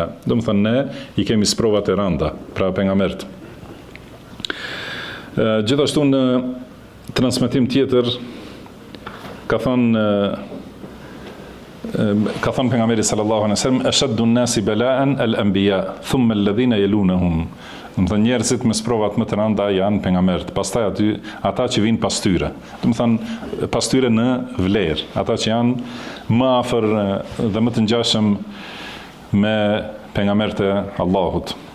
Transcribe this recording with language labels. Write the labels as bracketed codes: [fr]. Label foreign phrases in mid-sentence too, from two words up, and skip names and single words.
[sq] Do të thënë ne I kemi sprovat e rënda, pra pejgamberët. Gjithashtu në transmetim tjetër ka thënë pejgamberi [ar] صلى الله عليه وسلم، أشد الناس بلاء الأنبياء ثم الذين يلونهم. [sq] Do të thënë njerëzit me sprovat më të rënda janë pejgamberët, pastaj ata që vinë pas tyre. Do të thënë pas tyre në vlerë, ata që janë më afër dhe më të ngjashëm me pejgamberët e Allahut.